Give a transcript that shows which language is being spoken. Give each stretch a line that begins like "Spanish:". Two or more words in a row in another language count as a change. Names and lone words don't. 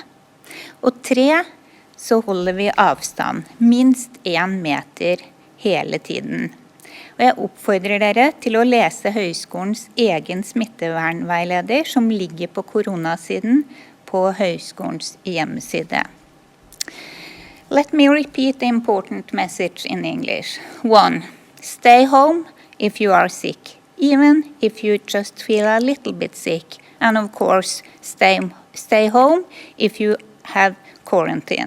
Norwegian: Og 3, så holder vi avstand, minst 1 meter hele tiden. Og jeg oppfordrer dere til å lese høyskolens egen smittevernveileder som ligger på koronasiden på høyskolens hjemmeside.
English: Let me repeat the important message in English. 1. Stay home if you are sick, even if you just feel a little bit sick. And of course, stay home if you have quarantine.